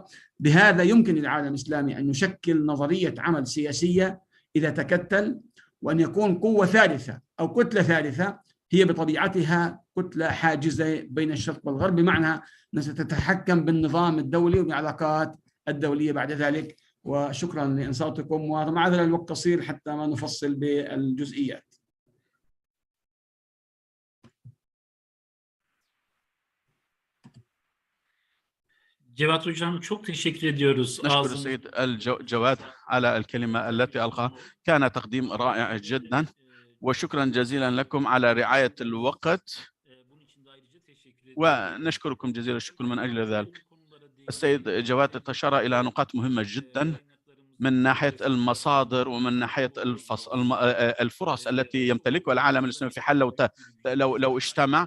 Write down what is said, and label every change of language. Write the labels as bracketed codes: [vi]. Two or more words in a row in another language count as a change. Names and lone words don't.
[ar] بهذا يمكن للعالم الإسلامي أن يشكل نظرية عمل سياسية إذا تكتل، وأن يكون قوة ثالثة أو كتلة ثالثة هي بطبيعتها كتلة حاجزة بين الشرق والغرب، بمعنى أنها ستتحكم بالنظام الدولي وبالعلاقات الدولية بعد ذلك. وشكرا لإنصاتكم، ومعذرة الوقت قصير حتى ما نفصل بالجزئيات. [tr] Cevat Hocam çok teşekkür ediyoruz. [ar] نشكر السيد الجواد على الكلمة التي ألقاها، كان تقديم رائع جدا، وشكرا جزيلا لكم على رعاية الوقت، ونشكركم جزيل الشكر من أجل ذلك. السيد جواد أشار إلى نقاط مهمة جدا من ناحية المصادر ومن ناحية الفرص التي يمتلكها العالم الإسلامي في حال لو اجتمع.